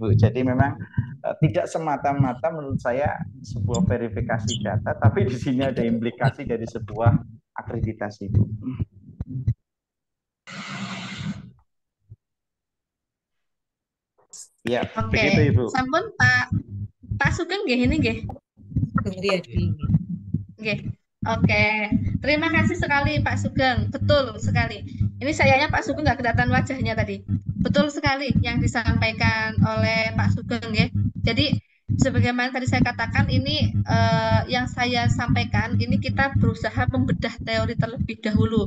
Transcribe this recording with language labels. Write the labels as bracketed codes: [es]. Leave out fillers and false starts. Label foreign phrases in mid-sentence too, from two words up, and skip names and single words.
[id] Jadi memang tidak semata-mata menurut saya sebuah verifikasi data, tapi di sini ada implikasi dari sebuah akreditasi, Ibu. Ya, begitu Ibu. Sampun Pak Sugeng nggih ini nggih. Nggih. Oke, terima kasih sekali Pak Sugeng. Betul sekali. Ini sayangnya Pak Sugeng nggak kelihatan wajahnya tadi. Betul sekali yang disampaikan oleh Pak Sugeng ya. Jadi sebagaimana tadi saya katakan ini yang saya sampaikan ini kita berusaha membedah teori terlebih dahulu.